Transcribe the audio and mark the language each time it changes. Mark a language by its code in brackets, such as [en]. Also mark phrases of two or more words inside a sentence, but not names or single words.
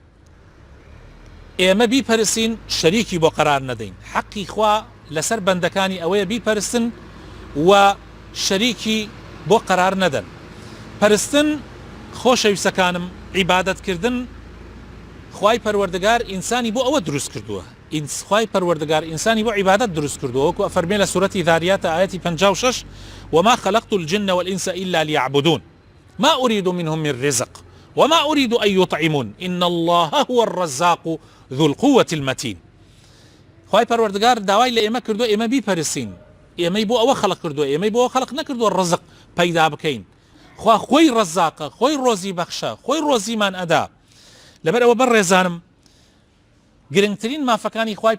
[ckb] ئێمە بیپەرستین شەریکی بۆ قەرار نەدەین حەقی خوا لەسەر بەندەکانی ئەوەیە بیپەرستن و شەریکی بۆ قەرار نەدەن پەرستن خۆشەویستەکانم عیبادەتکردن خوای پەروەردگار ئینسانی بۆ ئەوە دروست کردووە خوای پەروەردگار ئینسانی بۆ عیبادەت دروست کردووە وەکو ئەفەرمێ لە سورەتی ذاریات ئاەتی 56 [ar] وما خلقت الجن والإنس إلا ليعبدون ما أريد منهم من رزق وما أريد أن يطعمون إن الله هو الرزاق ذو القوة المتين [ckb] خوای پەروەردگار داوای لە ئێمە کردو ئێمە بیپەرستین ئێمەی بۆ ئەوە خەڵق کردووە ئێمەی بۆ ئەوە خەڵق نەکردووە ڕزق پەیدا بکەین خوا خۆی ڕەزاقە خۆی ڕۆزی بەخشە خۆی ڕۆزیمان ئەدا لەبەر ئەوە بەڕێزانم گرنگترین مافەکانی خوای